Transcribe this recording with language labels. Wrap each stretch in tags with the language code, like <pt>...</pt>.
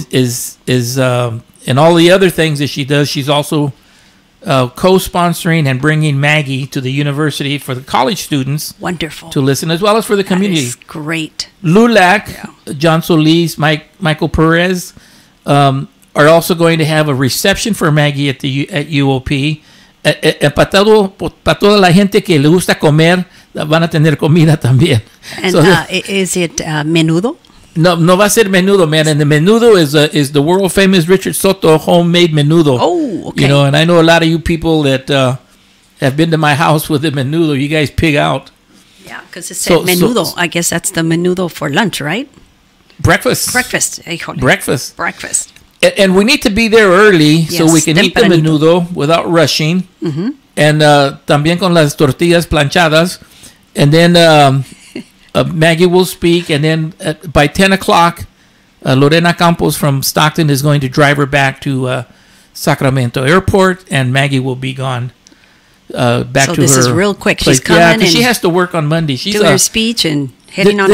<en>Is and all the other things that she does, she's also co-sponsoring and bringing Maggie to the university for the college students. Wonderful. To listen, as well as for the community. That is great. LULAC, John Solis, Michael Perez are also going to have a reception for Maggie at UOP.</en> <es>Para toda la gente que le gusta comer, van a tener comida también.</es> <en>And is it menudo?</en> <es>No va a ser menudo,</es> <en>man. And the menudo is the world famous Richard Soto homemade menudo. Oh, okay. You know, and I know a lot of you people that have been to my house with the menudo. You guys pig out. Yeah, because it said menudo. I guess that's the menudo for lunch, right? Breakfast. Breakfast. Breakfast. And we need to be there early so we can eat the menudo without rushing. Mm-hmm. And</en> <es>también con las tortillas planchadas.</es> <en>And then Maggie will speak. And then by 10 o'clock, Lorena Campos from Stockton is going to drive her back to Sacramento Airport. And Maggie will be gone back to her. So this is real quick. Place. She's coming and she has to work on Monday. She's doing her speech and heading on out.</en>